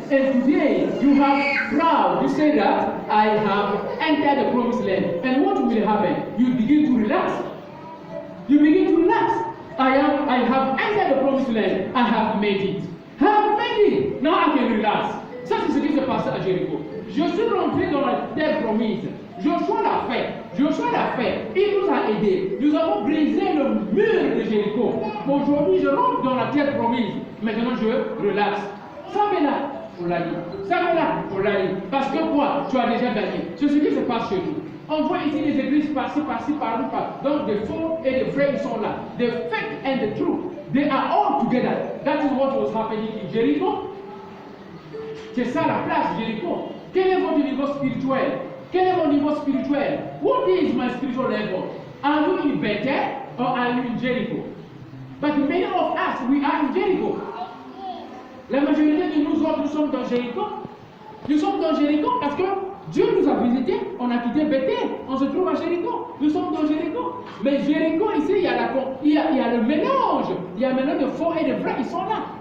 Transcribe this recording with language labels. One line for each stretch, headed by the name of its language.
English: And today you have proud to say that I have entered the promised land. And what will happen? You begin to relax. You begin to relax. I have entered the promised land. I have made it. I have made it. Now I can relax.
French: Ça, c'est ce qui s'est passé à Jéricho. Je suis rentré dans la terre promise. Joshua l'a fait. Il nous a aidés. Nous avons brisé le mur de Jéricho. Aujourd'hui, je rentre dans la terre promise. Maintenant, je relaxe. Ça me là, on l'a dit. Parce que quoi? Tu as déjà gagné. C'est ce qui se passe chez nous. On voit ici les églises par-ci, par-là. Donc, des faux et des vrais, ils sont là.
English: The fake and the true. They are all together. That is what was happening in Jericho.
French: C'est ça la place, Jéricho. Quel est votre niveau spirituel? Quel est mon niveau spirituel?
English: What is my spiritual level? Are you in Bethel or are you in Jericho? But many of us, we are in Jericho.
French: La majorité de nous autres, nous sommes dans Jéricho. Nous sommes dans Jéricho parce que Dieu nous a visités, on a quitté Bethel, on se trouve à Jéricho. Nous sommes dans Jéricho. Mais Jéricho, ici, il y a le mélange. Il y a maintenant de faux et de vrais, ils sont là.